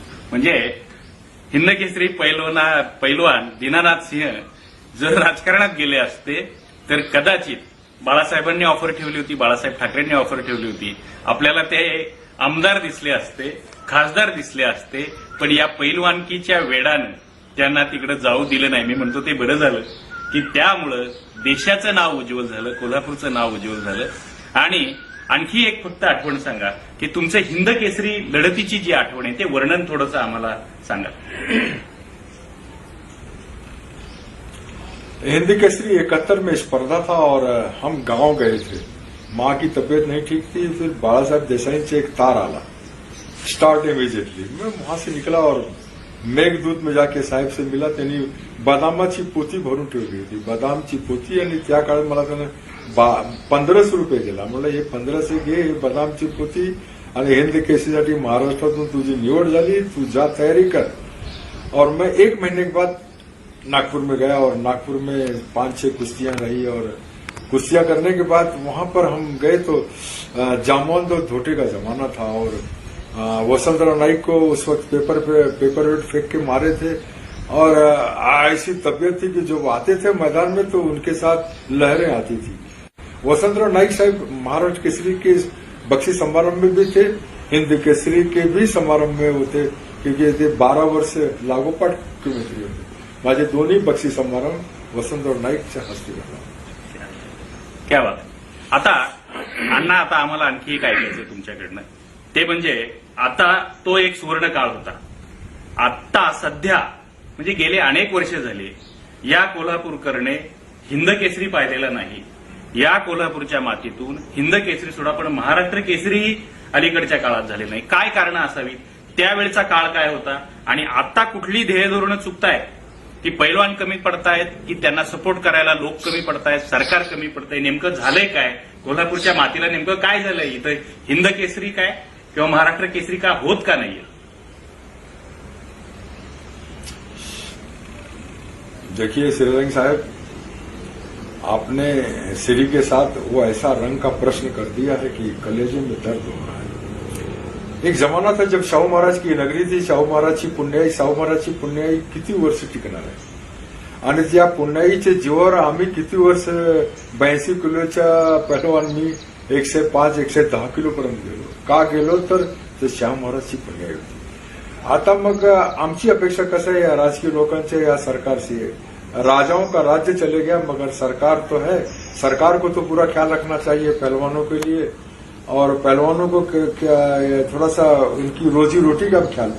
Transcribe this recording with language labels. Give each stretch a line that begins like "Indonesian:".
Marathi: म्हणजे हिंदकेसरी पैलवान दीनानाथ सिंह जर राजकारणात गेले असते तर कदाचित बाळासाहेबांनी ऑफर ठेवली होती, बाळासाहेब ठाकरेंनी ऑफर ठेवली होती, आपल्याला ते आमदार दिसले असते, खासदार दिसले असते, पण या पैलवानकीच्या वेडानं त्यांना तिकडे जाऊ दिलं नाही। मी म्हणतो ते बरं झालं की त्यामुळं देशाचं नाव उज्ज्वल झालं, कोल्हापूरचं नाव उज्ज्वल झालं। आणि आणखी एक फक्त आठवण सांगा की तुमचं हिंदकेसरी लढतीची जी आठवण आहे ते वर्णन थोडंसं आम्हाला सांगा।
Hindi: हिंदी केसरी 71 में स्पर्धा था और हम गांव गए थे। माँ की तबीयत नहीं ठीक थी, फिर बाला साहब देसाई से एक तार आला,
English: Start immediately.
Hindi: मैं वहां से निकला और मेघदूत में जाके साहेब से मिला।
Marathi: त्यांनी बदामाची पोती भरून ठेवली होती, बदामची पोती, आणि त्या काळात मला त्यानं 1500 रुपये दिला। म्हणलं हे 1500 घे, हे बदामची पोती, आणि हिंद केसरीसाठी महाराष्ट्रातून तुझी निवड झाली, तू जा तयारी कर।
Hindi: और मैं 1 महीने के बाद नागपुर में गया और नागपुर में 5-6 कुश्तियां रही और कुश्तियां करने के बाद वहां पर हम गए तो जामोन दो धोटे का जमाना था और वसंतराव नाईक को उस वक्त पेपर वेट फेंक के मारे थे और ऐसी तबीयत थी कि जो आते थे मैदान में तो उनके साथ लहरें आती थी। वसंतराव नाईक साहब महाराष्ट्र केसरी के बक्षी समारंभ में भी थे, हिंद केसरी के भी समारंभ में होते, क्योंकि
Marathi: ते 12 वर्ष लागोपाठ मुख्यमंत्री होते। माझे दोन्ही बक्षी समारंभ वसंतराव नाईकच्या हस्ते झाला।
Hindi: क्या बात।
Marathi: आता अण्णा, आता आम्हाला आणखी एक ऐकायचं तुमच्याकडनं, ते म्हणजे आता तो एक सुवर्ण काळ होता। आता सध्या म्हणजे गेले अनेक वर्ष झाली या कोल्हापूरकरने हिंद केसरी पाहिलेला नाही। या कोल्हापूरच्या मातीतून हिंद केसरी सोडा पण महाराष्ट्र केसरी अलीकडच्या काळात झाले नाही। काय कारण असावी? त्यावेळचा काळ काय होता आणि आता कुठली ध्येय धोरणं चुकतायत? की पैलवान कमी पडतायत, की त्यांना सपोर्ट करायला लोक कमी पडतायत, सरकार कमी पडतंय? नेमकं झालंय काय? कोल्हापूरच्या मातीला नेमकं काय झालंय? इथं हिंद केसरी काय किंवा महाराष्ट्र केसरी का होत का नाहीये?
Hindi: देखिए श्रीरंग साहब, आपने श्री के साथ वो ऐसा रंग का प्रश्न कर दिया है कि कलेजे में दर्द हो रहा है। एक जमाना था जब शाहू महाराज की नगरी थी,
Marathi: शाहू महाराजची पुण्याई किती वर्ष टिकणार आहे आणि त्या पुण्याईच्या जीवावर आम्ही किती वर्ष 82 किलोच्या पहलवान मी 105, 110 किलो पर्यंत गेलो। का गेलो तर ते शाहू महाराजची पुण्याई होती। आता मग आमची अपेक्षा कसं आहे या राजकीय लोकांच्या,
Hindi: या सरकार से, राजाओं का राज्य चले गया मगर सरकार तो है, सरकार को तो पूरा ख्याल रखना चाहिए पहलवानों के लिए और पहलवानों को थोड़ा सा उनकी रोजी रोटी का ख्याल।